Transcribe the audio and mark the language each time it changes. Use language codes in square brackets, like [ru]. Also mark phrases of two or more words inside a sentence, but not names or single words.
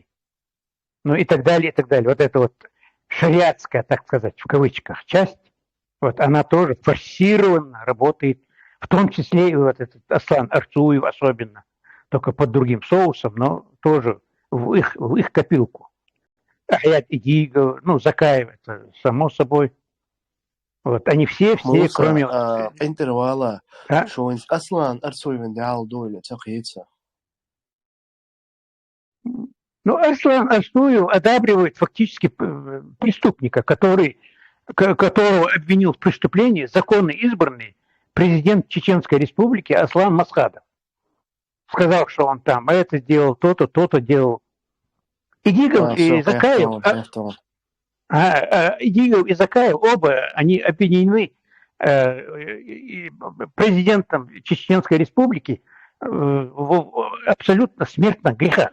[ru] Ну и так далее, и так далее. Вот эта вот шариатская, так сказать, в кавычках, часть, вот она тоже форсированно работает, в том числе и вот этот Аслан Арцуев особенно, только под другим соусом, но тоже в их копилку. Аят Идигов, Закаев, это само собой. Вот, они все, кроме... интервала, что Аслан Арцуев дал долю, цахица. Аслан Арцуев одабривает фактически преступника, которого обвинил в преступлении законно избранный президент Чеченской Республики Аслан Масхадов. Сказал, что он там это делал, то-то делал. Идигов и Закаев, Идигов и Закаев оба, они обвинены президентом Чеченской Республики в абсолютно смертных грехах.